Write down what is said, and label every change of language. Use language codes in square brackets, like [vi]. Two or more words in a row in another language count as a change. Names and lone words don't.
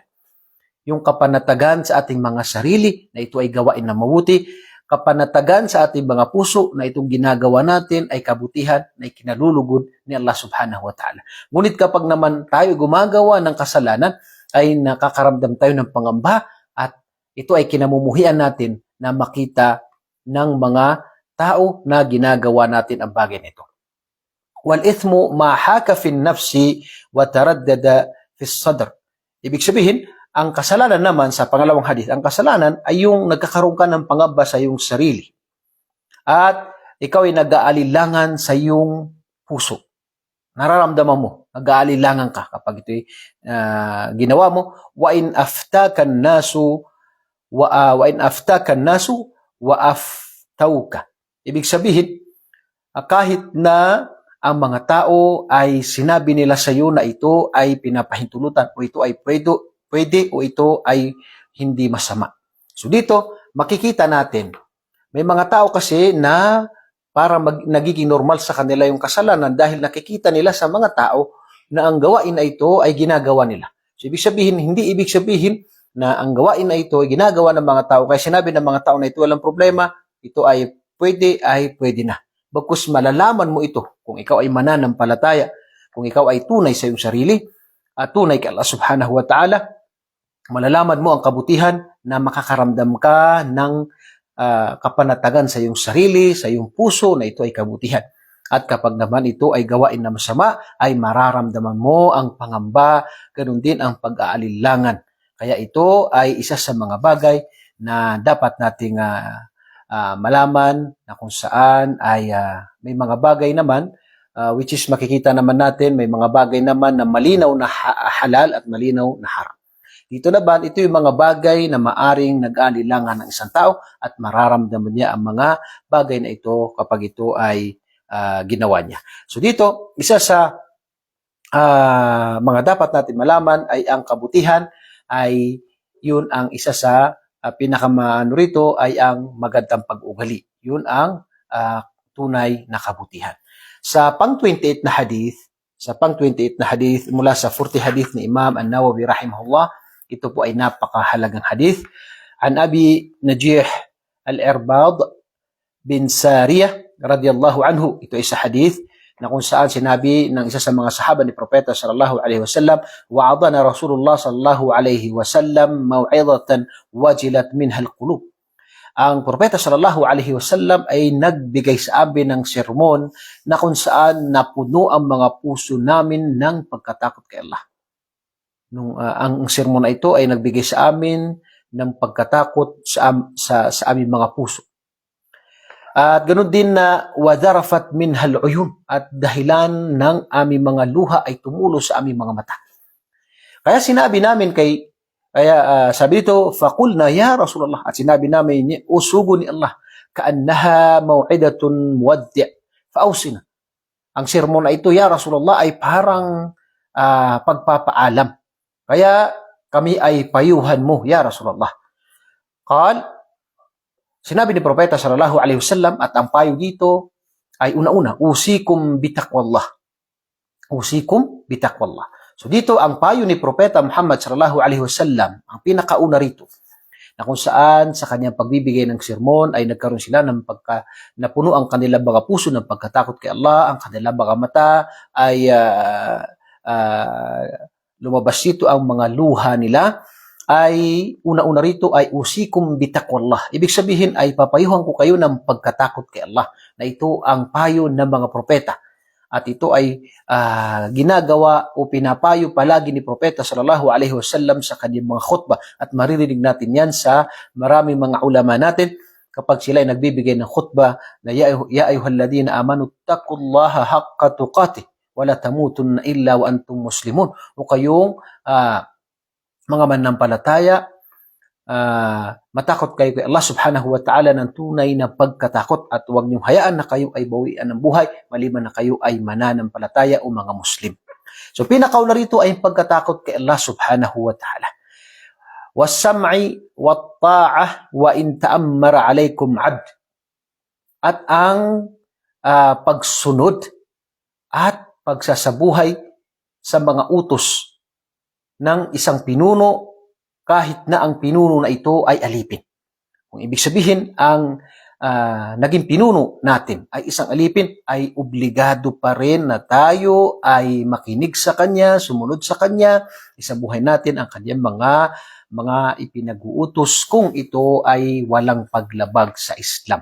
[tl] Yung kapanatagan sa ating mga sarili na ito ay gawain na mabuti, kapanatagan sa ating mga puso na itong ginagawa natin ay kabutihan na ikinalulugod ni Allah [ar] سبحانه وتعالى. [tl] Ngunit kapag naman tayo gumagawa ng kasalanan ay nakakaramdam tayo ng pangamba at ito ay kinamumuhian natin na makita ng mga tao na ginagawa natin ang bagay nito. [ar] والإثم ما حاك في النفس وتردد في الصدر. [tl] Ibig sabihin, ang kasalanan naman sa pangalawang hadith, ang kasalanan ay yung nagkakaroon ka ng pangamba sa iyong sarili. At ikaw ay nag-aalilangan sa iyong puso. Nararamdaman mo, nag-aalilangan ka kapag ito'y ginawa mo. [ar] وإن أفتاك الناس وأفتوك. [tl] Ibig sabihin, kahit na ang mga tao ay sinabi nila sa iyo na ito ay pinapahintulutan o ito ay pwede o ito ay hindi masama. So dito, makikita natin May mga tao kasi na para nagiging normal sa kanila yung kasalanan dahil nakikita nila sa mga tao na ang gawain na ito ay ginagawa nila. So, hindi ibig sabihin na ang gawain na ito ay ginagawa ng mga tao. Kaya sinabi ng mga tao na ito walang problema, ito ay pwede na. Bagkus malalaman mo ito kung ikaw ay mananampalataya, kung ikaw ay tunay sa iyong sarili, at tunay kay Allah [ar] سبحانه وتعالى, [tl] malalaman mo ang kabutihan na makakaramdam ka ng kapanatagan sa iyong sarili, sa iyong puso na ito ay kabutihan. At kapag naman ito ay gawain na masama, ay mararamdaman mo ang pangamba, ganun din ang pag-aalilangan. Kaya ito ay isa sa mga bagay na dapat nating malaman na kung saan ay may mga bagay naman [en] which is [tl] makikita naman natin, may mga bagay naman na malinaw na halal at malinaw na haram. Dito naman, ito yung mga bagay na maaring nag-aalilangan ng isang tao at mararamdaman niya ang mga bagay na ito kapag ito ay ginawa niya. So dito, isa sa mga dapat natin malaman ay ang kabutihan ay yun ang isa sa pinakamaano rito ay ang magandang pag-ugali. Yun ang tunay na kabutihan. Sa pang-28 na hadith, mula sa 40 hadith ni Imam An-Nawawi rahimahullah, ito po ay napakahalagang hadith. [ar] عن أبي نجيح العرباض بن سارية رضي الله عنه, [tl] ito ay sa hadith na kung saan sinabi ng isa sa mga sahaba ni Propeta [ar] صلى الله عليه وسلم, وعظنا رسول الله صلى الله عليه وسلم موعظة وجلت منها القلوب. [tl] Ang Propeta [ar] صلى الله عليه وسلم [tl] ay nagbigay sa amin ng sermon na kung saan napuno ang mga puso namin ng pagkatakot kay Allah. Ang sermon na ito ay nagbigay sa amin ng pagkatakot sa aming mga puso. At ganoon din na [ar] وذرفت منها العيون, [tl] at dahilan ng aming mga luha ay tumulo sa aming mga mata. Kaya sinabi namin sabi dito, [ar] فقلنا يا رسول الله, [tl] at sinabi namin, usugo ni Allah, [ar] كأنها موعظة مودع فأوصنا. [tl] Ang sermon na ito, [ar] يا رسول الله, [tl] ay parang pagpapaalam. Kaya kami ay payuhan mo, [ar] يا رسول الله. [tl] Sinabi ni Propeta [ar] صلى الله عليه وسلم, [tl] at ang payo dito ay una-una, [ar] أوصيكم بتقوى الله. أوصيكم بتقوى الله. [tl] So dito ang payo ni Propeta Muhammad [ar] صلى الله عليه وسلم, [tl] ang pinakauna rito, na kung saan sa kanyang pagbibigay ng sermon ay nagkaroon sila ng napuno ang kanilang mga puso ng pagkatakot kay Allah, ang kanilang mga mata ay lumabas dito ang mga luha nila, ay una-una rito ay [ar] أوصيكم بتقوى الله. [tl] Ibig sabihin ay papayuhan ko kayo ng pagkatakot kay Allah, na ito ang payo ng mga propeta. At ito ay ginagawa o pinapayo palagi ni Propeta [ar] صلى الله عليه وسلم [tl] sa kanyang mga khutbah. At maririnig natin yan sa maraming mga ulama natin kapag sila ay nagbibigay ng khutbah na [ar] يا أيها الذين آمنوا اتقوا الله حق تقاته ولا تموتن إلا وأنتم مسلمون. [tl] O kayong mga manampalataya, matakot kayo kay Allah [ar] سبحانه وتعالى [tl] ng tunay na pagkatakot, at huwag niyong hayaan na kayo ay bawian ng buhay maliban na kayo ay mananampalataya o mga Muslim. So pinakauna rito ay pagkatakot kay Allah [ar] سبحانه وتعالى. والسمع والطاعة وإن تأمر عليكم عبد. [tl] At ang pagsunod at pagsasabuhay sa mga utos ng isang pinuno kahit na ang pinuno na ito ay alipin. Kung ibig sabihin, ang naging pinuno natin ay isang alipin, ay obligado pa rin na tayo ay makinig sa kanya, sumunod sa kanya, isabuhay natin ang kanyang mga ipinag-uutos kung ito ay walang paglabag sa Islam.